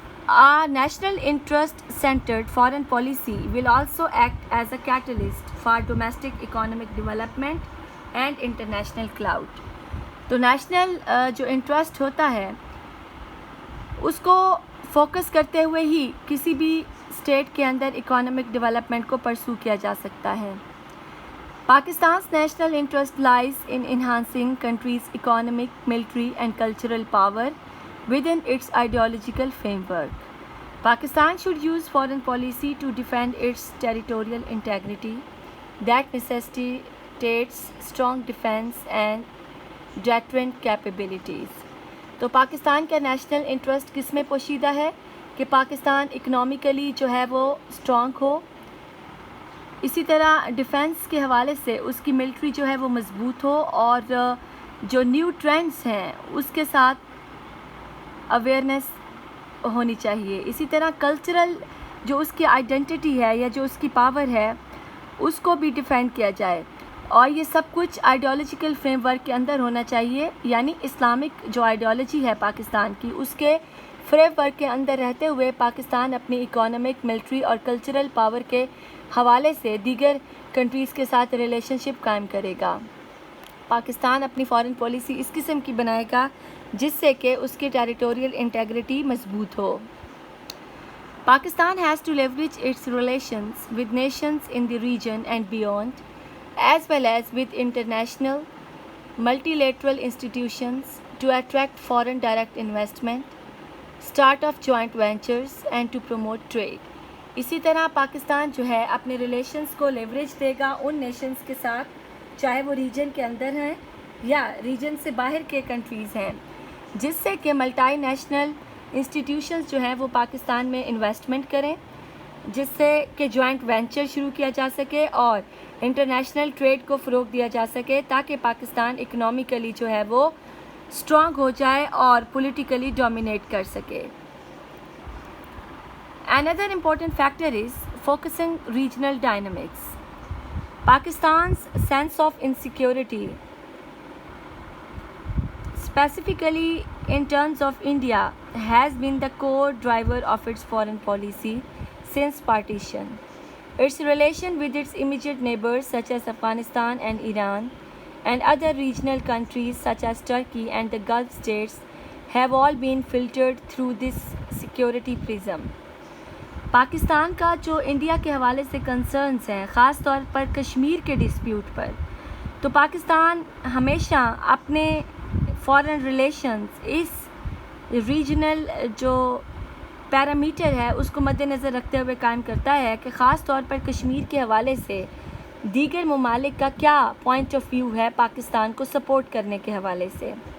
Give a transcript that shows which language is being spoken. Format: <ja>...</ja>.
<en>A national interest centered foreign policy will also act as a catalyst for domestic economic development and international clout.</en> <ur>تو national جو interest ہوتا ہے اس کو focus کرتے ہوئے ہی کسی بھی اسٹیٹ کے اندر اکانومک ڈیولپمنٹ کو پرسو کیا جا سکتا ہے.</ur> <en>Pakistan's national interest lies in enhancing country's economic, military and cultural power within its ideological framework. Pakistan should use foreign policy to defend its territorial integrity that necessitates strong defense and deterrent capabilities.</en> <ur>تو پاکستان کا national interest کس میں پوشیدہ ہے کہ Pakistan economically جو ہے وہ اسٹرانگ ہو، اسی طرح ڈیفنس کے حوالے سے اس کی ملٹری جو ہے وہ مضبوط ہو، اور جو نیو ٹرینڈز ہیں اس کے ساتھ اویئرنیس ہونی چاہیے. اسی طرح کلچرل جو اس کی آئیڈینٹی ہے یا جو اس کی پاور ہے اس کو بھی ڈیفینڈ کیا جائے، اور یہ سب کچھ آئیڈیالوجیکل فریم ورک کے اندر ہونا چاہیے. یعنی اسلامک جو آئیڈیالوجی ہے پاکستان کی اس کے فریم ورک کے اندر رہتے ہوئے پاکستان اپنی اکانومک، ملٹری اور کلچرل پاور کے حوالے سے دیگر کنٹریز کے ساتھ ریلیشن شپ قائم کرے گا. پاکستان اپنی فارن پالیسی اس قسم کی بنائے گا جس سے کہ اس کی ٹیریٹوریل انٹیگریٹی مضبوط ہو.</ur> <en>Pakistan has to leverage its relations with nations in the region and beyond, as well as with international multilateral institutions to attract foreign direct investment, start of joint ventures and to promote trade.</en> <ur>اسی طرح پاکستان جو ہے اپنے relations کو leverage دے گا ان nations کے ساتھ، چاہے وہ ریجن کے اندر ہیں یا ریجن سے باہر کے کنٹریز ہیں، جس سے کہ ملٹی نیشنل انسٹیٹیوشنز جو ہیں وہ پاکستان میں انویسٹمنٹ کریں، جس سے کہ جوائنٹ وینچر شروع کیا جا سکے اور انٹرنیشنل ٹریڈ کو فروغ دیا جا سکے، تاکہ پاکستان اکنامیکلی جو ہے وہ اسٹرانگ ہو جائے اور پولیٹیکلی ڈومینیٹ کر سکے.</ur> <en>Another important factor is focusing regional dynamics. Pakistan's sense of insecurity, specifically in terms of India, has been the core driver of its foreign policy since partition. Its relation with its immediate neighbors such as Afghanistan and Iran and other regional countries such as Turkey and the Gulf states have all been filtered through this security prism.</en> <ur>Pakistan کا جو India کے حوالے سے concerns ہیں، خاص طور پر کشمیر کے dispute پر، تو پاکستان ہمیشہ اپنے فارن ریلیشنز اس ریجنل جو پیرامیٹر ہے اس کو مد نظر رکھتے ہوئے قائم کرتا ہے کہ خاص طور پر کشمیر کے حوالے سے دیگر ممالک کا کیا پوائنٹ آف ویو ہے پاکستان کو سپورٹ کرنے کے حوالے سے.</ur>